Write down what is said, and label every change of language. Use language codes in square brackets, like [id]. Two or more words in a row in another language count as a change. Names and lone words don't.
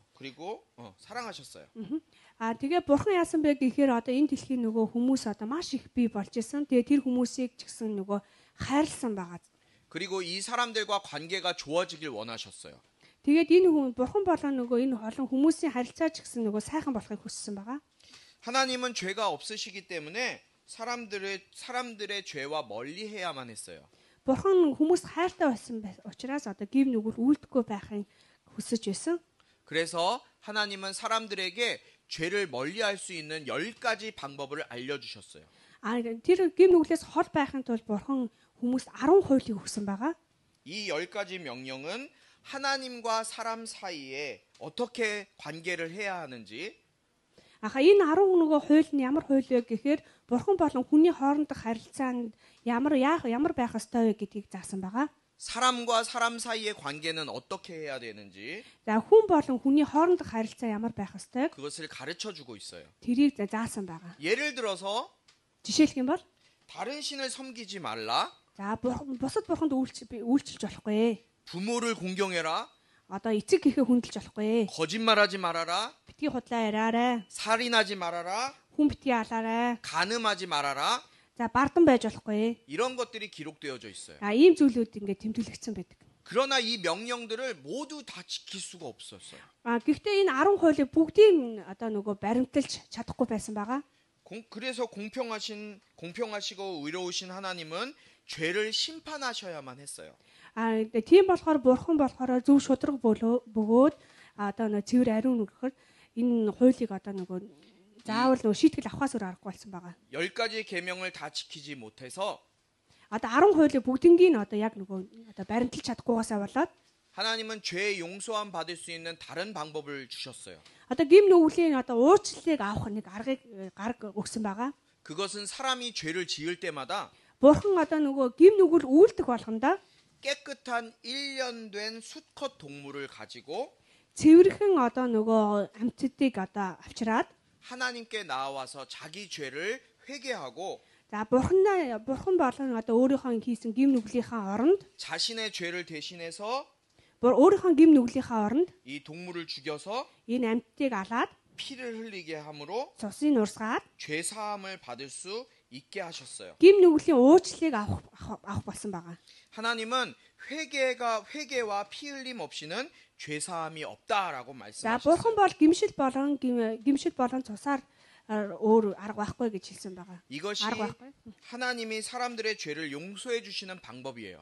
[ko] 그리고 사랑하셨어요. [mn] Тэгээ бурхан яасан бэ гэхээр одоо энэ дэлхийн нөгөө хүмүүс одоо маш их бий болж исэн. Тэгээ тэр хүмүүсийг ч гэсэн нөгөө хайрлсан байгаа. [ko] 그리고 이 사람들과 관계가 좋아지길 원하셨어요. [mn] Тэгээд энэ бурхан болон нөгөө энэ олон хүмүүсийн харилцаа ч гэсэн нөгөө сайхан болохыг хүссэн байгаа. [ko] 하나님은 죄가 없으시기 때문에 사람들의 죄와 멀리해야만 했어요. [mn] Бурхан хүмүүс хайртай байсан учраас одоо гим нүгэл үйлдэхгүй байхын хүсэж байсан. [ko] 그래서 하나님은 사람들에게 죄를 멀리할 수 있는 10가지 방법을 알려주셨어요. [mn] Тэр гим нүглээс хол байхын тулд бурхан хүмүүст 10 хуйлыг өгсөн байгаа. [ko] 이 10가지 명령은 하나님과 사람 사이에 어떻게 관계를 해야 하는지 [mn] Энэ 10 нөгөө хууль нь ямар хууль вэ гэхээр бурхан болон хүний хоорондох харилцаанд ямар байх ёстой вэ гэдгийг заасан байгаа. [ko] 사람과 사람 사이의 관계는 어떻게 해야 되는지 [mn] За хүн болон хүний хоорондох харилцаа ямар байх ёстойг [ko] 그것을 가르쳐 주고 있어요. [mn] тэрийг заасан байгаа. [ko] 예를 들어서 [mn] Жишээлх юм бол [ko] 다른 신을 섬기지 말라. [mn] за бусад бурханд үйлчилж болохгүй. [ko] 부모를 공경해라. [mn] Одоо эцэг гэхээ хүндэлж болохгүй. [ko] 거짓말하지 말아라. [mn] Битгий худлаа яриарай. [ko] 살인하지 말아라. [mn] Хүн битгий алаарай. [ko] 간음하지 말아라. [mn] За бардан байж болохгүй. [ko] 이런 것들이 기록되어져 있어요. [mn] Ийм зүйлүүд ингээд тэмдэглэгдсэн байдаг. [ko] 그러나 이 명령들을 모두 다 지킬 수가 없었어요. [mn] Гэхдээ энэ 10 хуулийг бүгдийг одоо нөгөө баримталж чадахгүй байсан байгаа. [ko] 그래서 공평하시고 의로우신 하나님은 죄를 심판하셔야만 했어요. [mn] Тийм болохоор бурхан болохоор зөв шударга бөгөөд одоо нөгөө цэвэр ариун өгөхөөр энэ хуулийг одоо нөгөө заавал нөгөө шийтгэл авахаас өөр аргагүй болсон байгаа. [ko] 10가지 계명을 다 지키지 못해서 [mn] Одоо 10 хуулийг бүгднийг нь одоо яг нөгөө одоо баримталж чадахгүйгаасаа болоод [ko] 하나님은 죄 용서함 받을 수 있는 다른 방법을 주셨어요. [mn] Одоо гим нүглийн одоо уучлалыг авах нэг арга өгсөн байгаа. [ko] 그것은 사람이 죄를 지을 때마다 [mn] Бурхан одоо нөгөө гим нүгэл үйлдэх болгонда [ko] 깨끗한 1년 된 수컷 동물을 가지고 [mn] цэвэрхэн одоо нөгөө амьтдыг одоо авчираад [ko] 하나님께 나와서 자기 죄를 회개하고 [mn] за бурхан болон одоо өөрийнхөө хийсэн гим нүглийнхаа оронд [ko] 자신의 죄를 대신해서 [mn] өөрийнхөө гим нүглийнхаа оронд [ko] 이 동물을 죽여서 [mn] энэ амьтдыг алаад [ko] 피를 흘리게 함으로 [mn] цусыг урсгаад [ko] 죄 사함을 받을 수 있게 하셨어요. [mn] гим нүглийн уучлалыг авах болсон байгаа. [ko] 하나님은 회개와 피 흘림 없이는 죄 사함이 없다라고 [mn] За [ko] 말씀하셨어요. [mn] бурхан бол гимшил болон цусаар өөр арга байхгүй гэж хэлсэн байгаа. [ko] 이것이 [mn] арга байхгүй. [ko] 하나님이 사람들의 죄를 용서해 주시는 방법이에요.